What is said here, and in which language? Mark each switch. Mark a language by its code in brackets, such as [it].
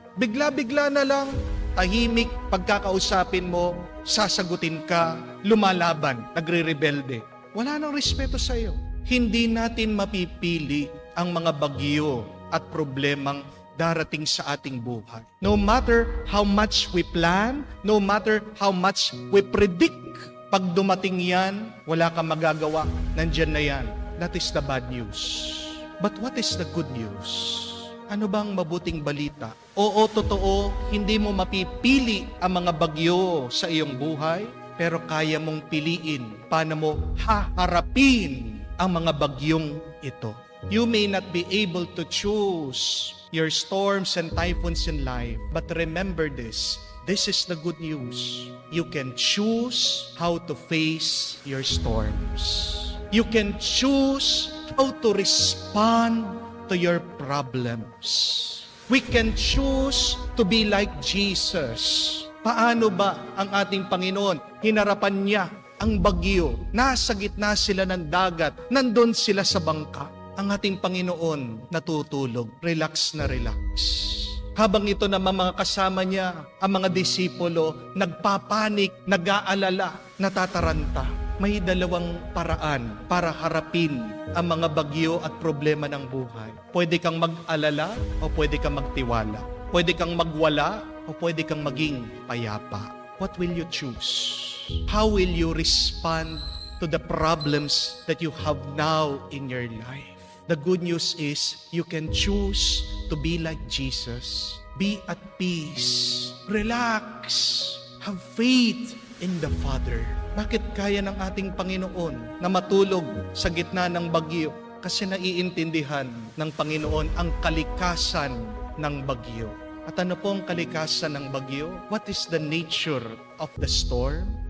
[tl] Bigla-bigla na lang, tahimik, pagkakausapin mo, sasagutin ka, lumalaban, nagre-rebelde. Wala nang respeto sa iyo. Hindi natin mapipili ang mga bagyo at problemang darating sa ating buhay. [en] No matter how much we plan, no matter how much we predict, [tl] pag dumating yan, wala kang magagawa. Nandyan na yan. [en] That is the bad news. But what is the good news? [tl] Ano bang mabuting balita? Oo, totoo, hindi mo mapipili ang mga bagyo sa iyong buhay, pero kaya mong piliin paano mo haharapin ang mga bagyong ito. [en] You may not be able to choose your storms and typhoons in life, but remember this. This is the good news. You can choose how to face your storms. You can choose how to respond to your problems. We can choose to be like Jesus. [tl] Paano ba ang ating Panginoon? Hinarapan niya ang bagyo. Nasa gitna sila ng dagat. Nandun sila sa bangka. Ang ating Panginoon natutulog. Relax na relax. Habang ito naman mga kasama niya, ang mga disipulo, nagpapanik, nag-aalala, natataranta. May dalawang paraan para harapin ang mga bagyo at problema ng buhay. Pwede kang mag-alala o pwede kang magtiwala. Pwede kang magwala o pwede kang maging payapa. [en] What will you choose? How will you respond to the problems that you have now in your life? The good news is you can choose to be like Jesus. Be at peace. Relax. Have faith in the Father. [tl] Bakit kaya ng ating Panginoon na matulog sa gitna ng bagyo? Kasi naiintindihan ng Panginoon ang kalikasan ng bagyo. At ano po ang kalikasan ng bagyo? [en] What is the nature of the storm?